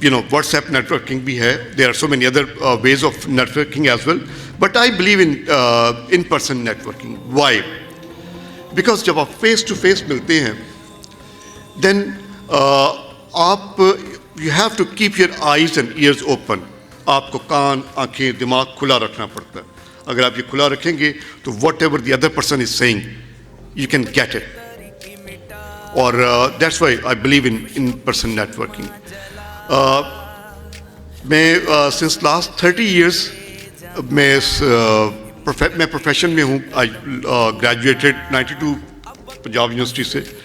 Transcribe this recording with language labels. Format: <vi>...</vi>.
<en>WhatsApp networking</en> <ur>بھی ہے,</ur> <en>There are so many other ways of networking as well, but I believe in person networking. Why? Because</en> <ur>جب آپ face to face ملتے ہیں</ur> <en>Then آپ you have to keep your eyes and ears open.</en> <ur>آپ کو کان, آنکھیں, دماغ کھلا رکھنا پڑتا ہے. اگر آپ یہ کھلا رکھیں گے تو</ur> <en>Whatever the other person is seeing you can get it. اور that's why I believe in person networking.</en> <ur>میں</ur> <en>since last 30 years</en> <ur>میں پروفیشن میں ہوں.</ur> <en>I graduated 92 Punjab university سے.</en>